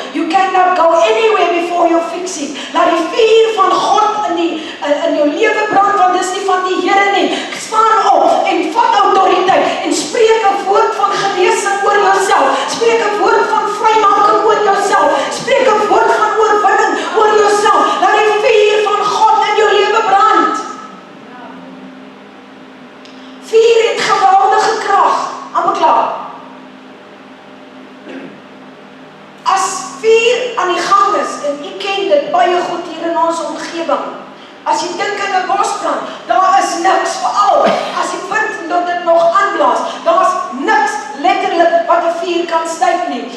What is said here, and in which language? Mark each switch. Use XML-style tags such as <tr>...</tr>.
<en>You cannot go anywhere before you fix it.</en> <af>Laat die vuur van God in jou lewe brand, want dis nie van die Here nie. Staan op en vat autoriteit en spreek 'n woord van genesing oor jouself. Spreek 'n woord van vrymaking oor jouself. Spreek 'n woord van oorwinning oor jouself. Laat die vuur van God in jou lewe brand. Vuur het geweldige krag. Amper klaar. As vuur aan die gang is, en u ken dit baie goed hier in ons omgewing. As jy dink aan 'n bosbrand, daar is niks, veral as die wind dat dit nog aanblaas, daar's niks letterlik wat 'n vuur kan styf nie.</af>